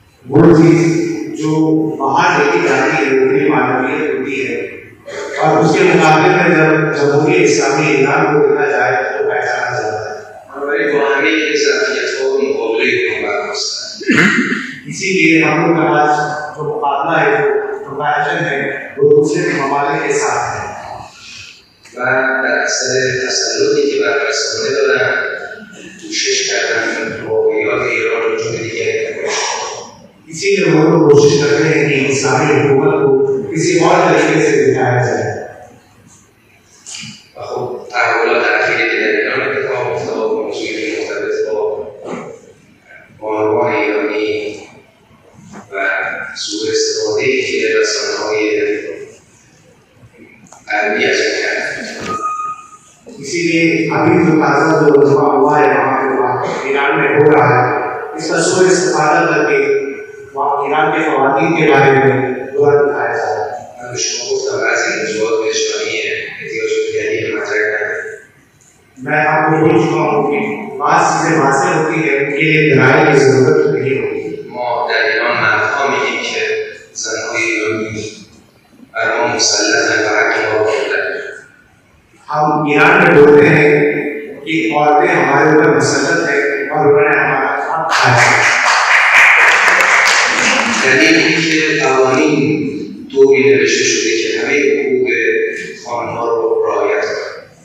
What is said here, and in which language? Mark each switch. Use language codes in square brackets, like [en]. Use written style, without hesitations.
[hi] वो चीज़ जो बाहर देखी जाती है वो भी मानवीयत होती है और उसके मुकाबले में जब जमहूरी इस्लामी ईरान को देखा जाए तो पहचाना जाता है. [fa] بنابراین با همه این ظرفیت‌ها مقابله کنیم برخواستن. [hi] इसीलिए हम लोग का आज जो मुकाबला है जो कंपैरिजन है वो दूसरे ममालिक के साथ है. [fa] و در اثر تسلطی که بر رسانه دارن کوشش کردن واقعیات ایران رو جور دیگری نمایش کنن. [hi] इसीलिए हम लोग कोशिश करते हैं कि इस्लामी हुकूमत को किसी और तरीके से दिखाया जाए. [fa] و خب تحولات اخیری که در ایران اتفاق افتاد موضوعی مرتبط با بانوان ایرانی و سوء استفاده‌ای که رسانه‌های غربی از اون کردن. [hi] इसीलिए अभी जो ताज़ा जो रुतबा हुआ है वहाँ पे ईरान में हो रहा है इसका सुर इस्तेमाल करके वहाँ ईरान के ख़वातीन के बारे में बुरा दिखाया जा रहा है. [fa] من به شما گفتم بعضی موضوعات وجدانی احتیاج به دلیل مدرک نداره. [hi] मैं आपको बोल चुका हूँ कि बात चीज़ें वाज़ेह होती है उनके लिए दलाइल की ज़रूरत नहीं होती. [fa] ما در ایران مردها میگیم که زنهای ایرانی بر ما مسلطن و حق ما رو دارن. [hi] हम ईरान में बोलते हैं कि औरतें हमारे ऊपर मुसल्लत है और उन्होंने हमारा हक खाया है. [fa] دلیل اینکه قوانین طوری نوشته شده که همه حقوق خانم‌ها رو رعایت کنند.